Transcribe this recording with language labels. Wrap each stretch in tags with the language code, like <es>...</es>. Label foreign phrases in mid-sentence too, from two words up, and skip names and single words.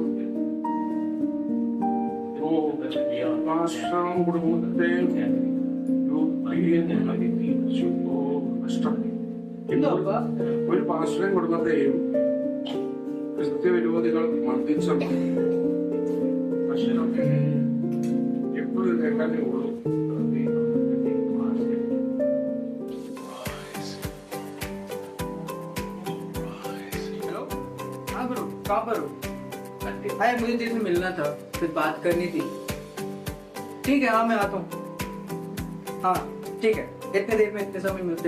<ml>പാസ്റ്ററും കുടുംബത്തെയും ഒരു പാസ്റ്ററും കുടുംബത്തെയും ക്രിസ്ത്യവിരോധികൾ മർദ്ദിച്ചത് എപ്പോഴും കേൾക്കാനേ ഉള്ളൂ.</ml> <hi>हेलो, हाँ गुरु, कहाँ पर हो? भाई मुझे तेरे से मिलना था, कुछ बात करनी थी. ठीक है, हाँ मैं आता हूँ. हाँ ठीक है, इतने देर में इतने समय मिलते.</hi>